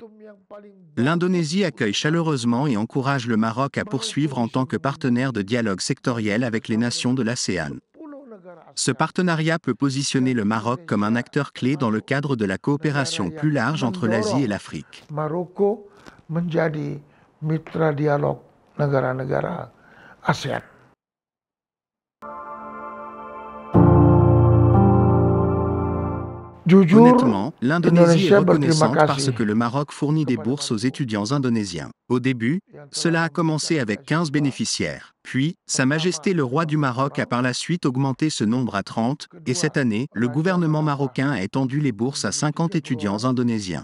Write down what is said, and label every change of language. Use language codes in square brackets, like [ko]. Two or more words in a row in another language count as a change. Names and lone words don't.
[fr] L'Indonésie accueille chaleureusement et encourage le Maroc à poursuivre en tant que partenaire de dialogue sectoriel avec les nations de l'ASEAN. Ce partenariat peut positionner le Maroc comme un acteur clé dans le cadre de la coopération plus large entre l'Asie et l'Afrique. [id] Maroko menjadi mitra dialog negara-negara ASEAN. [fr] Honnêtement, l'Indonésie est reconnaissante parce que le Maroc fournit des bourses aux étudiants indonésiens. Au début, cela a commencé avec 15 bénéficiaires. Puis, Sa Majesté le roi du Maroc a par la suite augmenté ce nombre à 30, et cette année, le gouvernement marocain a étendu les bourses à 50 étudiants indonésiens.